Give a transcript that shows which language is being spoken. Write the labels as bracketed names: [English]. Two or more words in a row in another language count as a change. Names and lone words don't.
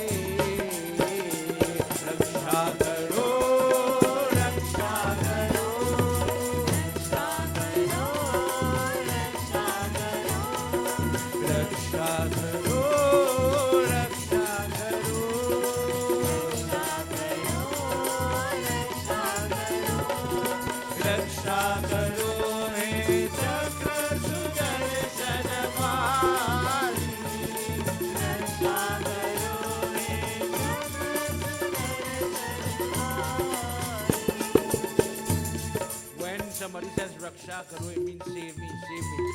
[Hindi] रक्षा करो, रक्षा करो, रक्षा करो, रक्षा करो, रक्षा करो, रक्षा करो. [English] Somebody says [Hindi] रक्षा करो, [English] it means save me, save me.